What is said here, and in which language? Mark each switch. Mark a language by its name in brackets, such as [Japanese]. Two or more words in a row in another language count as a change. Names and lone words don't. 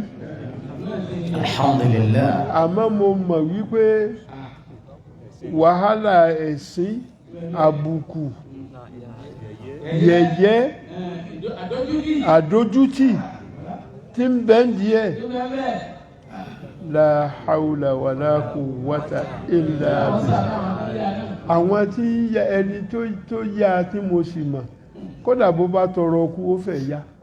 [Yoruba] alhamdulillah. àmọ́ mo mọ̀ wípé wàhálà ẹ̀sìn àbùkù yẹ̀yẹ́ àdójútì tí ń bẹ ń díẹ̀ [Arabic] لا حول ولا قوة إلا بالله. [Yoruba] àwọn tí ẹni tó yá tí mo sì mọ̀ kódà bó bá tọrọ kú ó fẹ́ yá.